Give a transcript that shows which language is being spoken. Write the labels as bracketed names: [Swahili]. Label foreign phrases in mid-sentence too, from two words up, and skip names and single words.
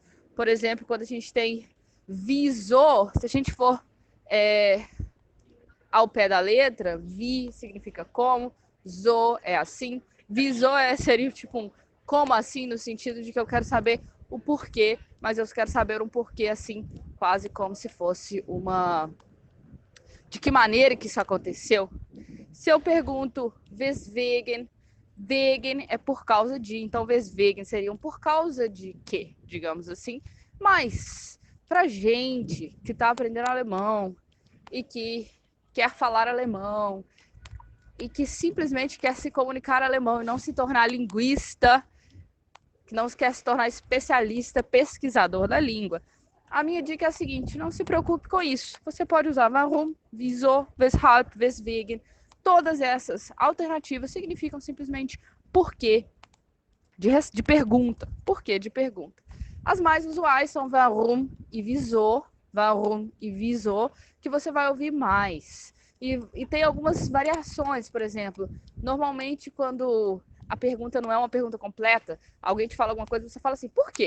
[Portuguese] Por exemplo, quando a gente tem visor, se a gente for ao pé da letra, vi significa como, zo é assim, visor seria tipo um como assim, no sentido de que eu quero saber o porquê, mas eu quero saber um porquê assim, quase como se fosse uma... De que maneira que isso aconteceu? Se eu pergunto weswegen, wegen é por causa de, então weswegen seria um por causa de quê, digamos assim. Mas, pra gente que tá aprendendo alemão e que quer falar alemão e que simplesmente quer se comunicar alemão e não se tornar linguista, que não quer se tornar especialista, pesquisador da língua, a minha dica é a seguinte: não se preocupe com isso. Você pode usar [German] warum, wieso, weshalb, weswegen. [Portuguese] Todas essas alternativas significam simplesmente porquê de pergunta. Porquê de pergunta. As mais usuais são warum e wieso, que você vai ouvir mais. E tem algumas variações, por exemplo, normalmente quando a pergunta não é uma pergunta completa, alguém te fala alguma coisa, você fala assim, por quê?